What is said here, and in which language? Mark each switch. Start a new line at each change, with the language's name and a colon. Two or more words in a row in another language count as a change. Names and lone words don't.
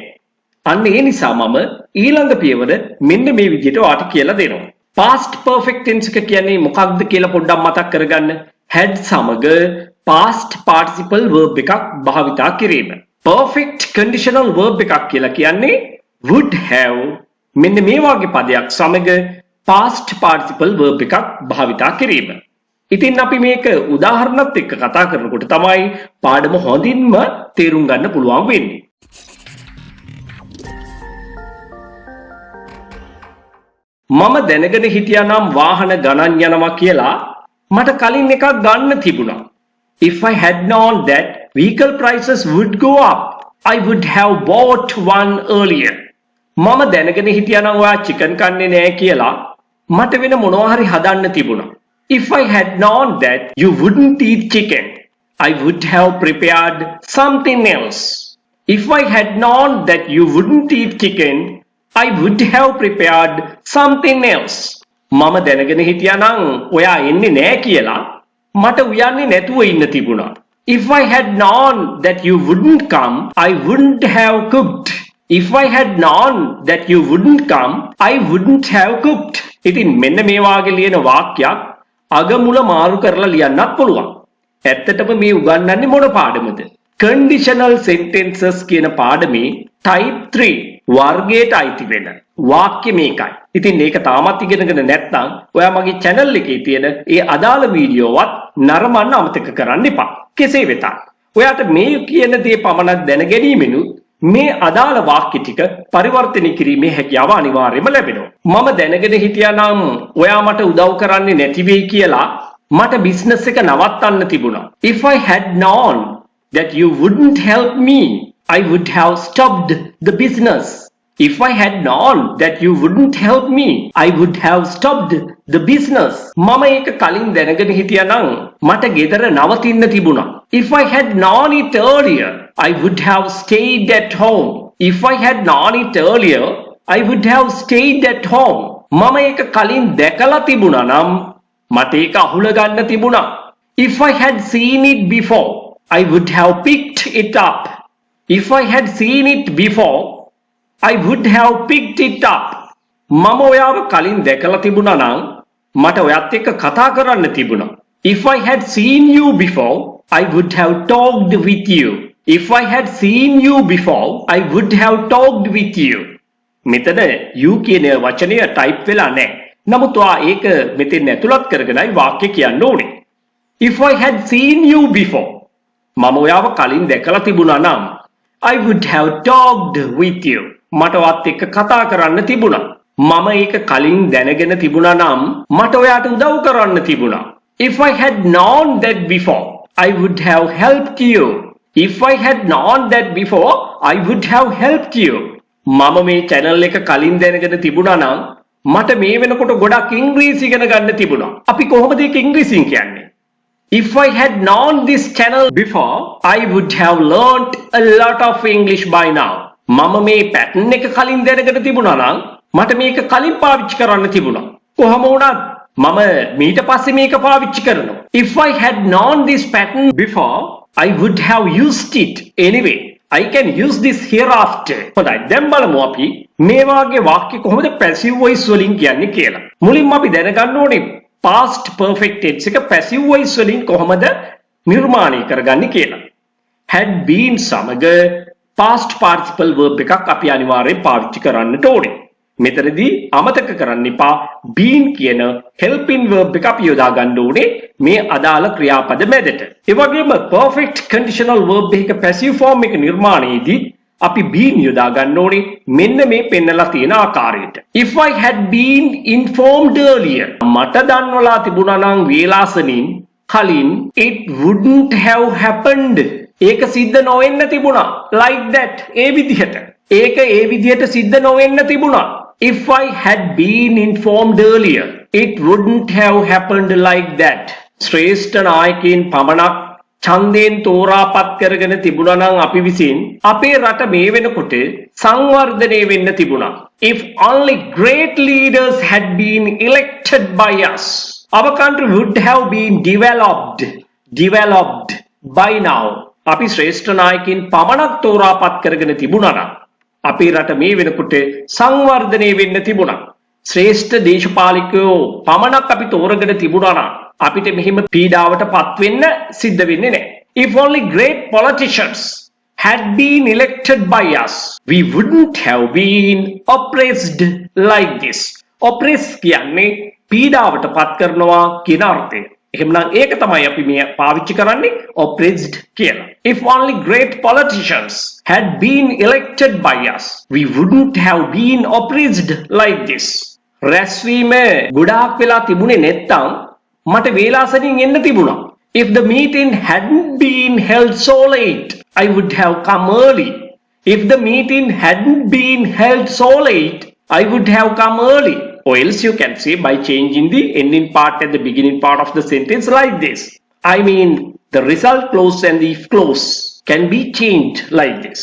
Sinhala: අන්න ඒ නිසා මම ඊළඟ පියවර මෙන්න මේ විදිහට ඔයාට කියලා දෙනවා.
English: past perfect tense
Sinhala: එක කියන්නේ මොකක්ද කියලා පොඩ්ඩක් මතක් කරගන්න.
English: had සමග past participle verb
Sinhala: එකක් භාවිතා කිරීම.
English: perfect conditional verb
Sinhala: එකක් කියලා කියන්නේ
English: would have
Sinhala: මෙන්න මේ වගේ පදයක් සමග
English: past participle verb
Sinhala: එකක් භාවිතා කිරීම. ඉතින් අපි මේක උදාහරණත් එක්ක කතා කරනකොට තමයි පාඩම හොඳින්ම තේරුම් ගන්න පුළුවන් වෙන්නේ. මම දැනගෙන හිටියා නම් වාහන ගණන් යනවා කියලා මට කලින් එකක් ගන්න තිබුණා.
English: If I had known that vehicle prices would go up, I would have bought one earlier.
Sinhala: මම දැනගෙන හිටියා නම් ඔයා චිකන් කන්නේ නැහැ කියලා මට වෙන මොනවා හරි හදන්න තිබුණා.
English: If I had known that you wouldn't eat chicken, I would have prepared something else. If I had known that you wouldn't eat chicken, I would have prepared something else.
Sinhala: මම දැනගෙන හිටියා නම් ඔයා එන්නේ නැහැ කියලා මට උයන්නේ නැතුව ඉන්න තිබුණා.
English: If I had known that you wouldn't come, I wouldn't have cooked. If I had known that you wouldn't come, I wouldn't have cooked.
Sinhala: ඉතින් මෙන්න මේ වාගේ ලියන වාක්‍යයක් අග මුල මාරු කරලා ලියන්නත් පුළුවන්. ඇත්තටම මේ උගන්වන්නේ මොන පාඩමද?
English: Conditional sentences
Sinhala: කියන පාඩමේ type 3 වර්ගයට අයිති වෙන වාක්‍ය මේකයි. ඉතින් මේක තාමත් ඉගෙනගෙන නැත්නම් ඔයා මගේ channel එකේ තියෙන ඒ අදාළ වීඩියෝවත් නරඹන්න අමතක කරන්න එපා. කෙසේ වෙතත් ඔයාට මේ කියන දේ පමණක් දැන ගැනීමෙනුත් මේ අදාළ වාක්‍ය ටික පරිවර්තනය කිරීමේ හැකියාව අනිවාර්යයෙන්ම ලැබෙනවා. මම දැනගෙන හිටියා නම් ඔයා මට උදව් කරන්නේ නැති වෙයි කියලා මට බිස්නස් එක නවත්තන්න තිබුණා.
English: If I had known that you wouldn't help me, I would have stopped the business. If I had known that you wouldn't help me, I would have stopped the business.
Sinhala: මම ඒක කලින් දැනගෙන හිටියා නම් මට ගෙදර නවතින්න තිබුණා.
English: If I had known it earlier, I would have stayed at home. If I had known it earlier, I would have stayed at home.
Sinhala: මම ඒක කලින් දැකලා තිබුණා නම් මට ඒක අහුල ගන්න තිබුණා.
English: If I had seen it before, I would have picked it up. If I had seen it before, I would have picked it up.
Sinhala: මම ඔයාව කලින් දැකලා තිබුණා නම් මට ඔයත් එක්ක කතා කරන්න තිබුණා.
English: If I had seen you before, I would have talked with you. If I had seen you before, I would have talked with you.
Sinhala: මෙතන you කියන වචනය type වෙලා නැහැ. නමුත් ඔයා ඒක මෙතෙන් ඇතුළත් කරගෙනයි වාක්‍ය කියන්න ඕනේ.
English: If I had seen you before,
Sinhala: මම ඔයාව කලින් දැකලා තිබුණා නම්
English: I would have talked with you.
Sinhala: මට ඔයත් එක්ක කතා කරන්න තිබුණා. මම ඒක කලින් දැනගෙන තිබුණා නම් මට ඔයාට උදව් කරන්න තිබුණා.
English: If I had known that before, I would have helped you. If I had known that before, I would have helped you.
Sinhala: මම මේ channel එක කලින් දැනගෙන තිබුණා නම් මට මේ වෙනකොට ගොඩක් ඉංග්‍රීසි ඉගෙන ගන්න තිබුණා. අපි කොහොමද ඒක ඉංග්‍රීසියෙන් කියන්නේ?
English: If I had known this channel before, I would have learnt a lot of English by now.
Sinhala: මම මේ pattern එක කලින් දැනගෙන තිබුණා නම් මට මේක කලින් පාවිච්චි කරන්න තිබුණා. කොහොම වුණත් මම ඊට පස්සේ මේක පාවිච්චි කරනවා.
English: If I had known this pattern before, I would have used it anyway. I can use this hereafter.
Sinhala: හොඳයි දැන් බලමු අපි මේ වාගේ වාක්‍ය කොහොමද
English: passive voice
Sinhala: වලින් කියන්නේ කියලා. මුලින්ම අපි දැනගන්න ඕනේ
English: past perfect tense
Sinhala: එක
English: passive voice
Sinhala: වලින් කොහොමද නිර්මාණය කරගන්නේ කියලා.
English: had been
Sinhala: සමග
English: past participle verb
Sinhala: එකක් අපි අනිවාර්යෙන් පාවිච්චි කරන්නට ඕනේ. මෙතනදී අමතක කරන්න එපා been කියන
English: helping verb
Sinhala: එක අපි යොදා ගන්න ඕනේ මේ අදාළ ක්‍රියාපද මැදට. ඒ වගේම
English: perfect conditional verb
Sinhala: එක
English: passive form
Sinhala: එක නිර්මාණයේදී අපි been යොදා ගන්න ඕනේ මෙන්න මේ පෙන්නලා තියෙන ආකාරයට.
English: If I had been informed earlier
Sinhala: මට දන්වලා තිබුණා නම් වේලාසනින් කලින්
English: it wouldn't have happened
Sinhala: ඒක සිද්ධ නොවෙන්න තිබුණා
English: like that
Sinhala: ඒ විදිහට. ඒක ඒ විදිහට සිද්ධ නොවෙන්න තිබුණා.
English: If I had been informed earlier it wouldn't have happened like that.
Sinhala: ශ්‍රේෂ්ඨ නායකයින් පමණක් ඡන්දයෙන් තෝරාපත් කරගෙන තිබුණා නම් අපි විසින් අපේ රට මේ වෙනකොට සංවර්ධනය වෙන්න තිබුණා.
English: If only great leaders had been elected by us our country would have been developed by now.
Sinhala: අපි ශ්‍රේෂ්ඨ නායකයින් පමණක් තෝරාපත් කරගෙන තිබුණා නම් අපේ රට මේ වෙනකොට සංවර්ධනය වෙන්න තිබුණා. ශ්‍රේෂ්ඨ දේශපාලකයෝ පමණක් අපි තෝරගෙන තිබුණා නම් අපිට මෙහිම පීඩාවට පත් වෙන්න සිද්ධ වෙන්නේ නැහැ.
English: If only great politicians had been elected by us we wouldn't have been oppressed like this.
Sinhala: Oppress කියන්නේ පීඩාවට පත් කරනවා කියන අර්ථය. එහෙමනම් ඒක තමයි අපි මේ පාවිච්චි කරන්නේ oppressed කියලා.
English: If only great politicians had been elected by us we wouldn't have been oppressed like this.
Sinhala: රැස්වීම ගොඩාක් වෙලා තිබුණේ නැත්තම් මට වේලාසනින් එන්න තිබුණා.
English: If the meeting hadn't been held so late I would have come early. If the meeting hadn't been held so late I would have come early. Or else you can say by changing the ending part at the beginning part of the sentence like this. I mean the result clause and the if clause can be changed like this.